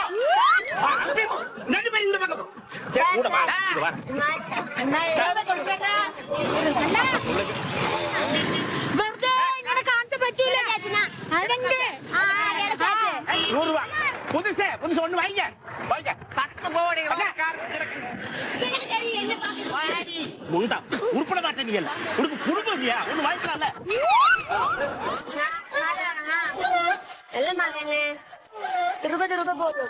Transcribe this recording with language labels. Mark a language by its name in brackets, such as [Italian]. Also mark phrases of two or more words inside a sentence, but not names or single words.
[Tamil] ரெண்டு பேரும் இந்த பக்கம். சரி கூட வா. இங்க வா. அண்ணா ஏதாவது கொடுங்க அண்ணா. அண்ணா [Malayalam] വെറുതെ ഇങ്ങനെ കാണിച്ച പറ്റൂല. അടങ്ങ്. [Tamil] ஆ எடுத்தாச்சு. 100 ரூபாய். புதுசு ஒண்ணு வாங்க. வாங்க. சத்து போடி எனக்கு தெரியும் என்ன பாக்க. முண்டா உருப்பட மாட்டேன் நீ எல்லாம். குடும்பம் இல்லையா? ஒண்ணு வாங்கிக்கலாம்ல. நல்ல மகனே 20 ரூபாய் போதும்.